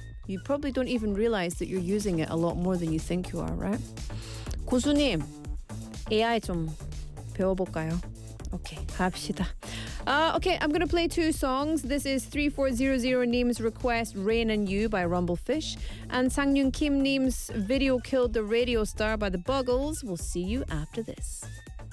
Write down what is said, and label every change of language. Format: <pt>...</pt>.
<en>You probably don't even realize that you're using it a lot more than you think you are, right?</en> <ko>고수님, AI 좀 배워볼까요?</ko> <en>Okay,</en> <ko>합시다.</ko> <en>Okay, I'm going to play two songs. This is 3400 Neem's request, Rain and You by Rumblefish. And Sangyun Kim Neem's Video Killed the Radio Star by The Buggles. We'll see you after this.</en>